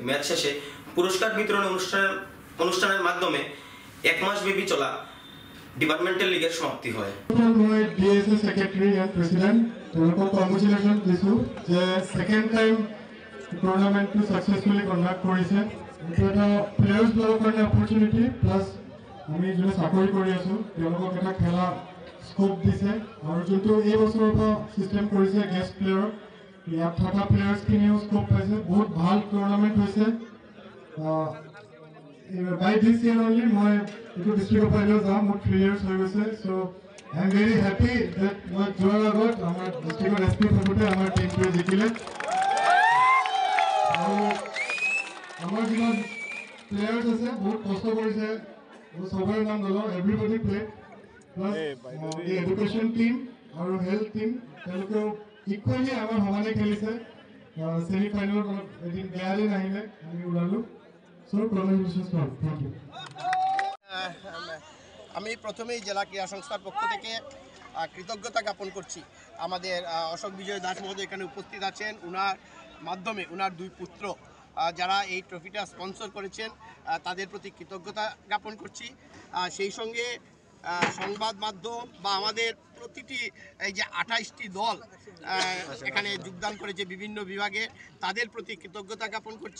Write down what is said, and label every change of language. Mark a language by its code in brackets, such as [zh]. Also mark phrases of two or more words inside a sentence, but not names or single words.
[bn] ম্যাচ শেষে পুরস্কার বিতরণ অনুষ্ঠানের মাধ্যমে 1 মাস ব্যাপী চলা ডিপার্টমেন্টাল লিগের সমাপ্তি হয়। [en] Secretary and President congratulation [as] দিছো যে [en] second time [as] টুর্নামেন্টটো [en] successfully conduct [as] কৰিছে। এটা প্লেয়াৰ্ছ বিলাকৰ কাৰণে [en] opportunity plus [as] আমি যোনে চাকৰি কৰি আছো তেওঁলোকক এটা খেলা স্কোপ দিছে আৰু যোনটো এই বছৰৰ পৰা চিষ্টেম কৰিছে [en] guest player [as] ইয়াত থকা প্লেয়াৰ্ছখিনিও স্কোপ পাইছে। বহুত ভাল টুৰ্নামেণ্ট হৈছে। [en] By this year only, [as] মই এইটো ডিষ্ট্ৰিক্টৰ পৰা যাম। মোৰ 3 years হৈ গৈছে। [en] So I am very happy that [as] মই যোৱাৰ আগত আমাৰ ডিষ্ট্ৰিক্টৰ এছপি থাকোঁতে আমাৰ টিমটোৱে জিকিলে। আৰু আমাৰ যিমান প্লেয়াৰ্ছ আছে বহুত কষ্ট কৰিছে। চবৰে নাম ল'লোঁ, [en] everybody play plus education team [as] আৰু [en] health team [as] তেওঁলোকেও ইকুৱেলি আমাৰ সমানে খেলিছে। ছেমি ফাইনেলত এদিন বেয়া দিন আহিলে আমি ওলালোঁ। [bn] আমি প্রথমেই জেলা ক্রীড়া সংস্থার পক্ষ থেকে কৃতজ্ঞতা জ্ঞাপন করছি। আমাদের অশোক বিজয় দাস মহোদয় এখানে উপস্থিত আছেন। ওনার মাধ্যমে ওনার 2 পুত্র যারা এই ট্রফিটা স্পন্সর করেছেন তাদের প্রতি কৃতজ্ঞতা জ্ঞাপন করছি। সেই সঙ্গে সংবাদ মাধ্যম বা আমাদের প্রতিটি এই যে 28টি দল এখানে যোগদান করেছে বিভিন্ন বিভাগে তাদের প্রতি কৃতজ্ঞতা জ্ঞাপন করছি।